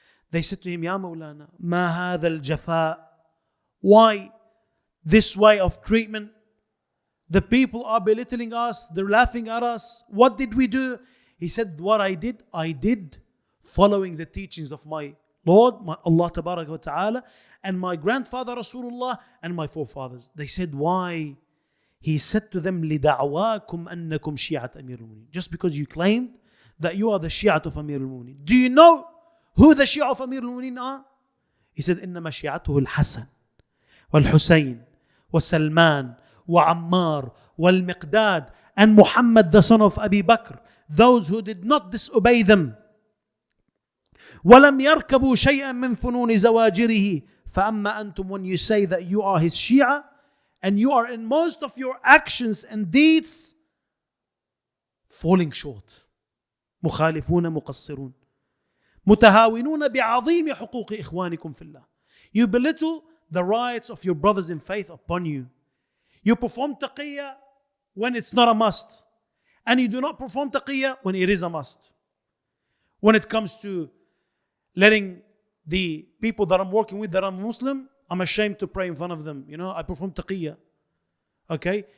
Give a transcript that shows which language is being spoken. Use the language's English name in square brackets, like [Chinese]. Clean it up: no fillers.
[English] They said to him, [Arabic] Ya Mawlana, ma hadha al-jafa. [English] Why this way of treatment? The people are belittling us, they're laughing at us. What did we do? He said, what I did following the teachings of my Lord, my Allah Tabaraka wa Ta'ala, and my grandfather Rasulullah and my forefathers. They said, why? He said to them, [Arabic] لِدَعْوَاكُمْ أَنَّكُمْ شِيعَةَ أَمِيرِ الْمُؤْمِنِينَ. [English] Just because you claimed that you are the Shia of Amir al-Mu'mineen. Do you know who the Shia of Amir al-Mu'mineen are? He said, [Arabic] إِنَّمَا شِيعَتُهُ الْحَسَنِ وَالْحُسَيْنِ وَسَلْمَانِ وَعَمَّارِ وَالْمِقْدَادِ [English] and Muhammad the son of Abi Bakr. Those who did not disobey them. [Arabic] وَلَمْ يَرْكَبُوا شَيْئًا مِنْ فُنُونِ زَوَاجِرِهِ فَأَمَّا أَنْتُمْ. [English] When you say that you are his Shia and you are in most of your actions and deeds falling short. [Arabic] مخالفون مقصرون متهاونون بعظيم حقوق إخوانكم في الله. [English] You belittle the rights of your brothers in faith upon you. You perform taqiyya when it's not a must. And you do not perform taqiyya when it is a must. When it comes to letting the people that I'm working with that I'm Muslim, I'm ashamed to pray in front of them. I perform taqiyya. Okay?